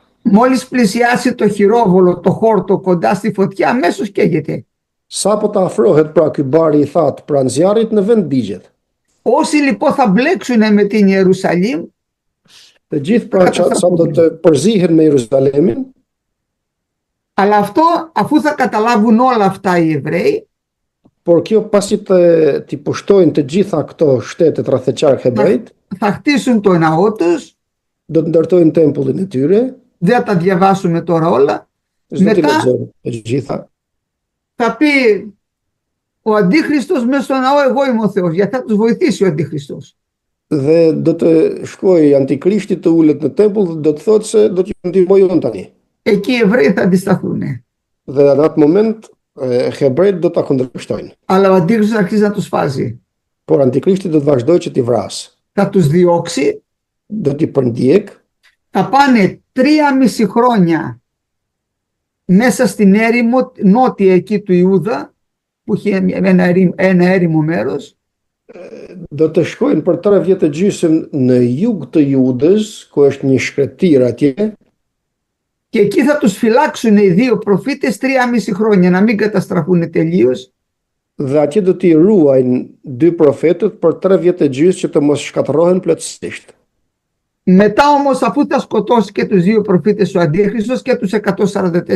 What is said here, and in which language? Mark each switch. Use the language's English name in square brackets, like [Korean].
[Greek] Μόλις πλησιάσει το χειρόβολο, το χόρτο κοντά στη φωτιά, αμέσως καίγεται. [Albanian] Sa po të afrohet pra ky bari i thatë pranë zjarrit, në vend digjet. [Greek] Όσοι λοιπόν θα μπλέξουν με την Ιερουσαλήμ, [Albanian] Të gjithë pra sa do të përzihen me Jeruzalemin, [Greek] αλλά αυτό αφού θα καταλάβουν όλα αυτά οι Εβραίοι, [Albanian] por kjo pasi t'i pushtojnë të gjitha këto shtetet rreth e qark hebrejt, [Greek] θα χτίσουν το ναό τους, [Albanian] do të ndërtojnë tempullin e tyre, [Greek] δεν θα τα διαβάσουμε τώρα όλα. [Albanian] s'do t'i [Greek] Μετά [Albanian] lexojnë të gjitha. [Greek] θα πει ο Αντίχριστος μέσα στο ναό, εγώ είμαι ο Θεός, γιατί θα τους βοηθήσει ο Αντίχριστος. [Albanian] Dhe do të shkojë Antikrishti të ulet në tempull dhe do të thotë se do t'ju ndihmoj unë tani. [Greek] Εκεί οι Εβραίοι θα αντισταθούν. [Albanian] Dhe në atë moment hebrejt do ta kundërshtojnë. [Greek] Αλλά ο Αντίχριστος αρχίζει να τους φάζει. [Albanian] Por Antikrishti do të vazhdojë që t'i vrasë. [Greek] Θα τους διώξει, [Albanian] Do t'i përndjek, [Greek] θα πάνε 3,5 χρόνια μέσα στην έρημο, νότια εκεί του Ιούδα, που είχε ένα έρημο μέρος, [Albanian] do të shkojnë për 3 vjet e gjysmë në jug të Judës, ku është një shkretir atje, [Greek] και εκεί θα τους φυλάξουν οι δύο προφήτες 3,5 χρόνια, να μην καταστραφούν τελείως. [Albanian] dhe atje do t'i ruajnë 2 profetët për 3 vjet e gjysmë që të mos shkatërrohen plotësisht. [Greek] Μετά όμως, αφού θα σκοτώσει και τους 2 προφήτες ο Αντίχριστος και τους 144.000,